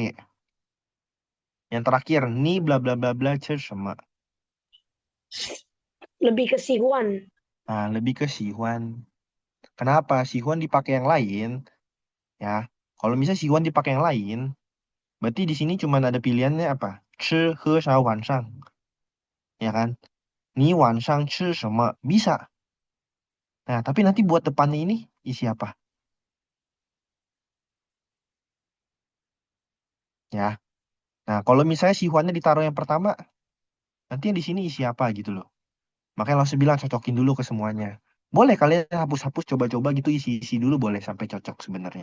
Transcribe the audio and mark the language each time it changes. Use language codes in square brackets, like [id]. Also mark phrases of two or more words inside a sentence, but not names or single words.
[id] Yang terakhir, ni bla bla bla bla sama. Lebih ke sihuan. Nah, lebih ke sihuan. Kenapa? Sihuan dipakai yang lain, ya. Kalau misalnya sihuan dipakai yang lain, berarti di sini cuma ada pilihannya apa? [zh] 吃喝啥晚上, [id] ya kan? [zh] Ni 晚上吃什么? [id] Bisa. Nah, tapi nanti buat depannya ini isi apa? Ya. Nah, kalau misalnya sihuannya ditaruh yang pertama, nanti yang di sini isi apa gitu loh. Makanya langsung bilang cocokin dulu ke semuanya. Boleh kalian hapus-hapus coba-coba gitu isi-isi dulu boleh sampai cocok sebenarnya.